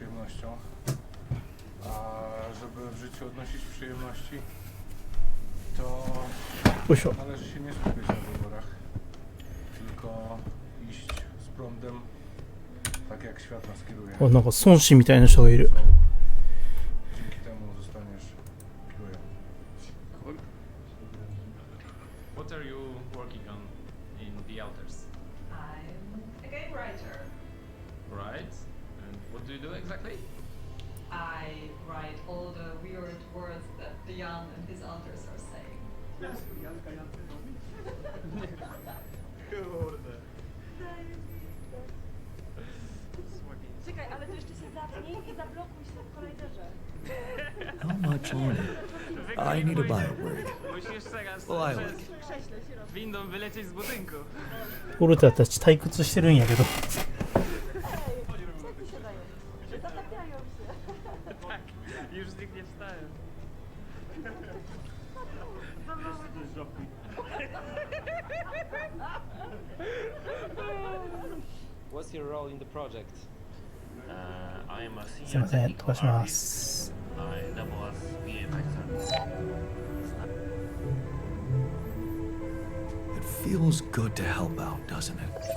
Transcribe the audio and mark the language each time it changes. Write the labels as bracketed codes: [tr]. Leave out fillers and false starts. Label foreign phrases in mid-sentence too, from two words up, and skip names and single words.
[pl] przyjemnością. A żeby w życiu odnosić przyjemności, to należy się nie skupiać na wyborach, tylko iść z prądem, tak jak świat nas kieruje. [ja] お、なんか孫子みたいな人がいる。 [pl] Dzięki temu zostaniesz kierują. [en] What are you working on in The Outers? I'm a game writer. Right. And what do you do exactly? I write all the weird words that Jan and his alters are saying. [pl] Czekaj, ale to jeszcze się zapnij i zablokuj się w kolajderze. [en] How much longer? I need a biobrick. [pl] Musisz teraz Lilac. windą wylecieć z budynku. [ja] 俺たち退屈してるんやけど。 [pl] Zatapiają się. Tak, już z nich nie wstają. [en] What's your role in the project? I am a [ja] すいま [en] senior [ja] せん、飛ば [en] technical [ja] しま [en] artist. [ja] す。 [en] I double as VFX artist. It feels good to help out, doesn't it?